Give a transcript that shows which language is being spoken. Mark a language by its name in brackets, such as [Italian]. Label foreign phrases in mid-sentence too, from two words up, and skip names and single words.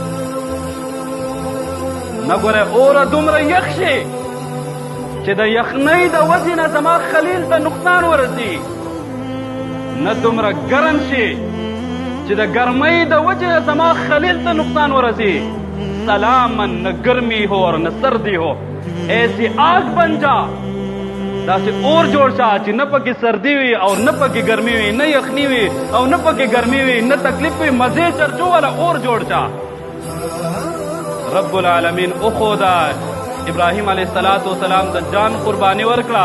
[Pashto] نه ګوره اور دومره یخ شي چې د یخنۍ د وجې نه زما خلیل ته نقصان ورسي، نه دومره ګرم شي چې د ګرمۍ د وجې نه زما خلیل ته نقصان ورسي. سلاما [Urdu] نہ گرمی ہو اور نہ سردی ہو، ایسی آگ بن جا [Pashto] داسې اور جوړ شا چې نه پکې سردی وي او نه پکې ګرمي وي، نه یخني وي او نه پکې ګرمي وي، نه تکلیف وي، مزې چرچو والا اور جوړ شا. رب العالمین اخودا ابراهیم [Arabic] علیہ الصلوۃ والسلام [Pashto] د جان قربانی ورکړه.